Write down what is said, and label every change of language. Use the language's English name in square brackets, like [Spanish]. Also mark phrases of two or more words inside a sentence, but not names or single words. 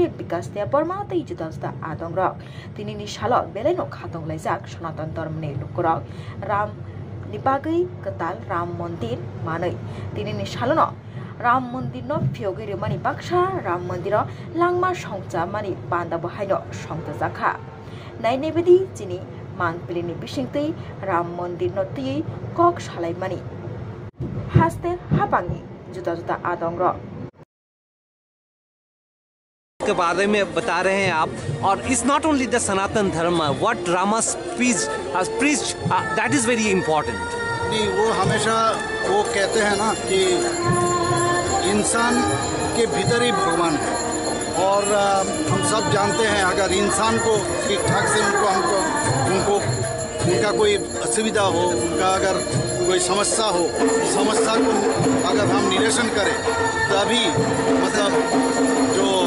[Kok Borok] Bikas Deborma tei juda-juda adongrok tini salo belaino khatong laijak Sanatan Dharmani lukurok Ram Nibagai ketal Ram Mandir manai tini salono Ram Mandir no phyogai mani baksha Ram Mandiro langma songja mani banda bahaino songja jakha naine bedi chini Mangpilini bisingtei Ram Mandir no tui kok salai mani haste habangi juda-juda adongrok [Hindi] के बारे में बता रहे हैं आप और [English] It's not only the Sanatan Dharma what Rama preached that is very important [Hindi] नहीं वो हमेशा वो कहते हैं ना कि इंसान के भीतर ही भगवान है और हम सब जानते हैं अगर इंसान को ठीक ठाक से उनको उनका कोई असुविधा हो उनका अगर कोई समस्या हो समस्या को अगर हम निरसन करें तभी मतलब जो